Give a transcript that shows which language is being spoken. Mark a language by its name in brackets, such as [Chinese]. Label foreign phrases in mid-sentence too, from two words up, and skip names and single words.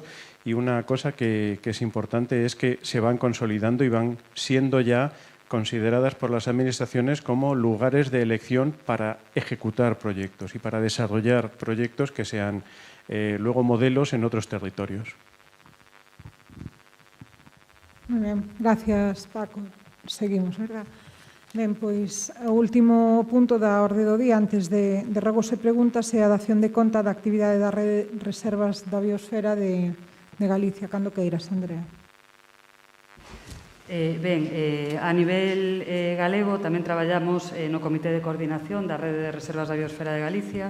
[Spanish] Y una cosa que es importante es que se van consolidando y van siendo ya consideradas por las administraciones como lugares de elección para ejecutar proyectos y para desarrollar proyectos que sean luego modelos en otros territorios. Muy bien, gracias Paco. Seguimos, ¿verdad? [Galician] Ben, pois, o último punto da orde do día, antes de regos e preguntas, é a dación de conta da actividade da Rede de Reservas da Biosfera de Galicia. Cando queiras, Andrea. A nivel galego tamén traballamos no Comité de Coordinación da Rede de Reservas da Biosfera de Galicia.